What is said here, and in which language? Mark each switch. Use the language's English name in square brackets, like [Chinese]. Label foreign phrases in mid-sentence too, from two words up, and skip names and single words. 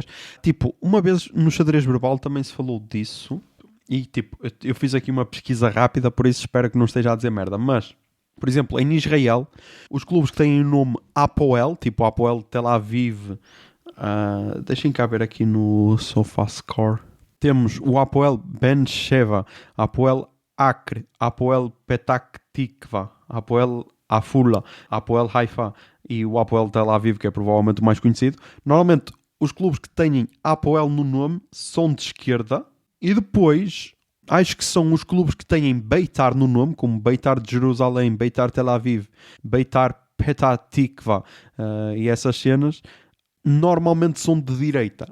[Portuguese] Tipo, uma vez no xadrez verbal também se falou disso. E, tipo, eu fiz aqui uma pesquisa rápida, por isso espero que não esteja a dizer merda. Mas, por exemplo, em Israel, os clubes que têm o nome Apoel, tipo Apoel Tel Aviv, deixem cá ver aqui no SofaScore. Temos o Apoel Ben Sheva, Apoel Acre, Apoel Petak Tikva, Apoel Afula, Apoel Haifa e o Apoel Tel Aviv, que é provavelmente o mais conhecido. Normalmente, os clubes que têm Apoel no nome são de esquerda. E depois, acho que são os clubes que têm Beitar no nome, como Beitar de Jerusalém, Beitar Tel Aviv, Beitar Petah Tikva e essas cenas, normalmente são de direita.